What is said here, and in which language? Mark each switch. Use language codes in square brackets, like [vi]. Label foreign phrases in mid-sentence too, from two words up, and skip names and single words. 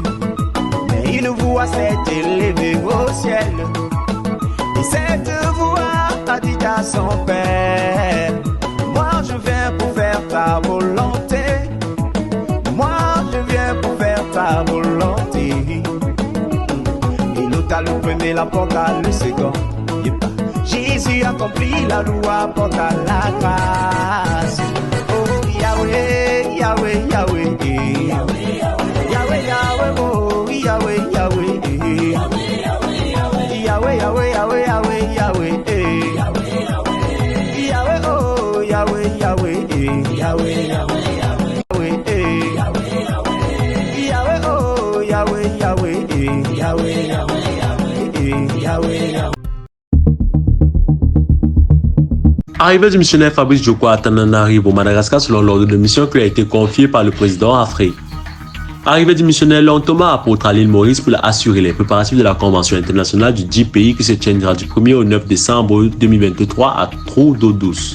[fr] Mais une voix s'est élevée au ciel, et cette voix a dit à son Père: moi je viens pour faire ta volonté. Moi je viens pour faire ta volonté. Et l'autre a le premier, la porte à le second. Jésus accomplit la loi, porte à la grâce. Oh Yahweh, Yahweh, Yahweh, Yahweh, Yahweh, Yahweh, oh Yahweh, Yahweh, Yahweh, Yahweh, Yahweh, Yahweh, Yahweh, Yahweh, oh Yahweh, Yahweh, Yahweh, Yahweh, Yahweh, oh Yahweh, Yahweh, Yahweh, Yahweh. Arrivée du missionnaire Fabrice Djoko à Tananarivo, Madagascar, selon l'ordre de mission qui lui a été confié par le président Afrique. Arrivée du missionnaire Long Thomas apôtre à l'île Maurice pour assurer les préparatifs de la convention internationale du 10 pays qui se tiendra du 1er au 9 décembre 2023 à Trou d'eau douce.